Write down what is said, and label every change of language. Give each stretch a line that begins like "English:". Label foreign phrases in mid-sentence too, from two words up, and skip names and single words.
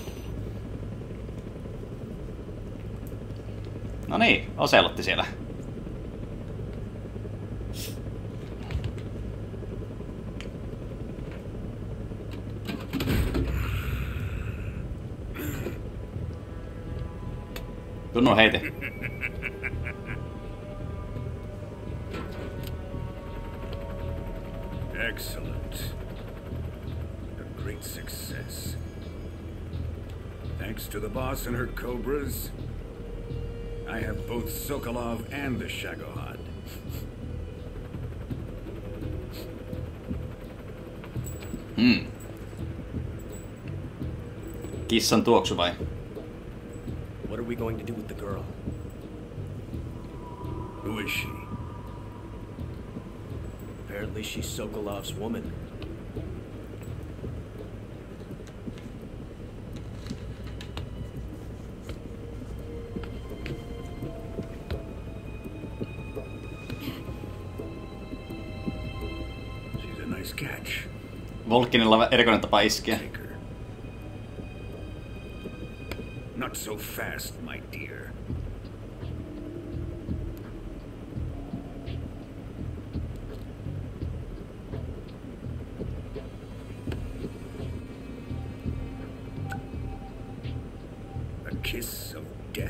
Finnish: No niin, Oselotti siellä. Tunnu heite.
English: Excellent. A great success. Thanks to the boss and her cobras, I have both Sokolov and the Shagohod.
Finnish: Kissan tuoksu vai?
English: What are we going to do with the girl? Who is she? Apparently she's Sokolov's woman. She's a nice catch.
Finnish: Volkinilla erikoinen tapa iskeä.
English: Not so fast, my dear. A kiss of death.